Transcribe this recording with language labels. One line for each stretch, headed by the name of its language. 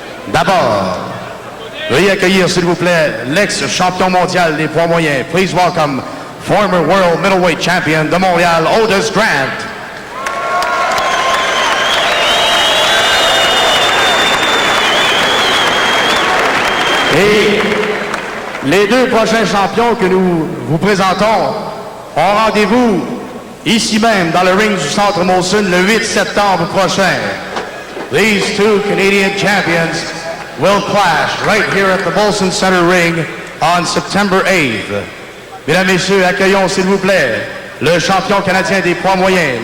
French: D'abord, veuillez accueillir s'il vous plaît l'ex-champion mondial des poids moyens.
English: Please welcome former world middleweight champion
French: de Montréal,
English: Otis Grant.
French: Et les deux prochains champions que nous vous présentons ont rendez-vous ici même dans le ring du Centre Molson le 8 septembre prochain.
English: These two Canadian champions will clash right here at the Molson Center ring on September 8th.
French: Mesdames, Messieurs, accueillons s'il vous plaît le champion canadien des poids moyens.